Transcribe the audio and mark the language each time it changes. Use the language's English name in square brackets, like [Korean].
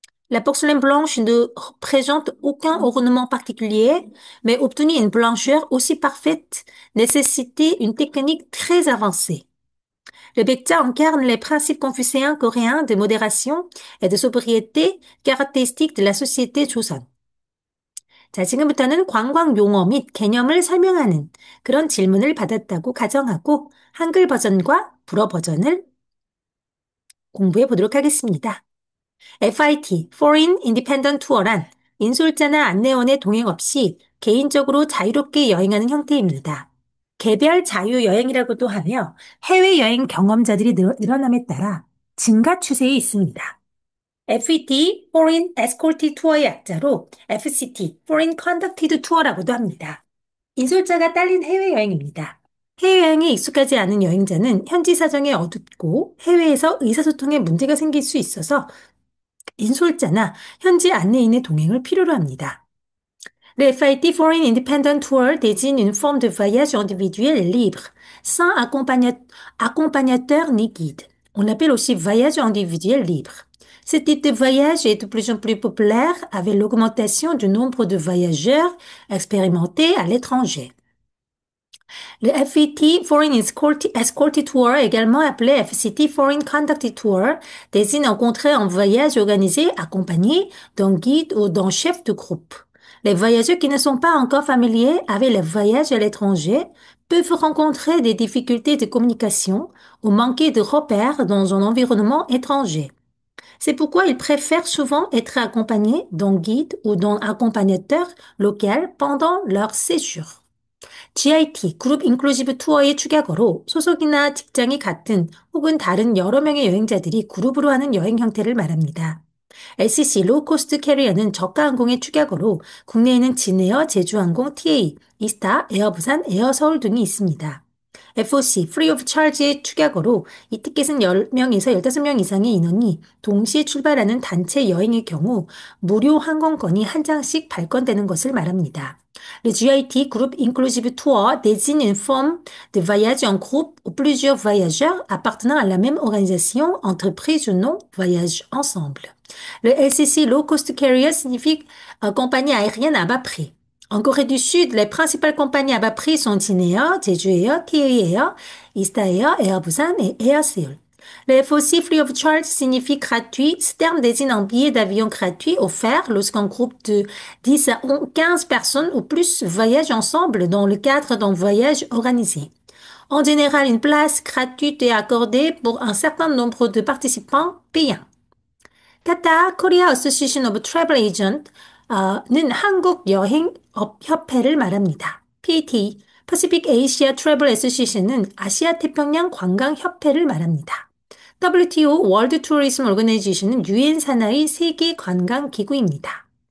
[French] La porcelaine blanche ne présente aucun ornement particulier, mais obtenir une blancheur aussi parfaite nécessitait une technique très avancée. Le Baekja incarne les principes confucéens coréens de modération et de sobriété caractéristiques de la société Joseon. [Korean] 자, 지금부터는 관광 용어 및 개념을 설명하는 그런 질문을 받았다고 가정하고 한글 버전과 불어 버전을 공부해 보도록 하겠습니다. FIT, Foreign Independent Tour란 인솔자나 안내원의 동행 없이 개인적으로 자유롭게 여행하는 형태입니다. 개별 자유여행이라고도 하며 해외여행 경험자들이 늘어남에 따라 증가 추세에 있습니다. FET, Foreign Escorted Tour의 약자로 FCT, Foreign Conducted Tour라고도 합니다. 인솔자가 딸린 해외여행입니다. 해외여행에 익숙하지 않은 여행자는 현지 사정에 어둡고 해외에서 의사소통에 문제가 생길 수 있어서 인솔자나 현지 안내인의 동행을 필요로 합니다. [French] Le FIT Foreign Independent Tour désigne une forme de voyage individuel et libre, sans accompagnateur ni guide. On l'appelle aussi voyage individuel libre. Ce type de voyage est de plus en plus populaire avec l'augmentation du nombre de voyageurs expérimentés à l'étranger. Le FET Foreign Escorted Tour, également appelé FCT Foreign Conducted Tour, désigne au contraire un voyage organisé accompagné d'un guide ou d'un chef de groupe. Les voyageurs qui ne sont pas encore familiers avec les voyages à l'étranger peuvent rencontrer des difficultés de communication ou manquer de repères dans un environnement étranger. C'est pourquoi ils préfèrent souvent être accompagnés d'un guide ou d'un accompagnateur local pendant leur séjour. [Korean] GIT, 그룹 인클루시브 투어의 축약어로 소속이나 직장이 같은 혹은 다른 여러 명의 여행자들이 그룹으로 하는 여행 형태를 말합니다. LCC, 로우코스트 캐리어는 저가항공의 축약어로 국내에는 진에어, 제주항공, TA, 이스타, 에어부산, 에어서울 등이 있습니다. FOC, Free of Charge의 축약어로 이 티켓은 10명에서 15명 이상의 인원이 동시에 출발하는 단체 여행의 경우 무료 항공권이 한 장씩 발권되는 것을 말합니다. [French] Le GIT, Groupe Inclusive Tour, désigne une forme de voyage en groupe où plusieurs voyageurs appartenant à la même organisation, entreprise ou non, voyagent ensemble. Le LCC, Low Cost Carrier, signifie compagnie aérienne à bas prix. En Corée du Sud, les principales compagnies à bas prix sont Jineer, Jeju Air, TA Air, Ista Air, Air Busan et Air Seoul. Le FOC Free of Charge signifie gratuit. Ce terme désigne un billet d'avion gratuit offert lorsqu'un groupe de 10 à 15 personnes ou plus voyagent ensemble dans le cadre d'un voyage organisé. En général, une place gratuite est accordée pour un certain nombre de participants payants. [Korean] 카타 코리아 어소시에이션 오브 트래블 에이전트는 한국 여행업 협회를 말합니다. PAT, Pacific Asia Travel Association은 아시아 태평양 관광 협회를 말합니다. WTO, World Tourism Organization은 유엔 산하의 세계 관광 기구입니다.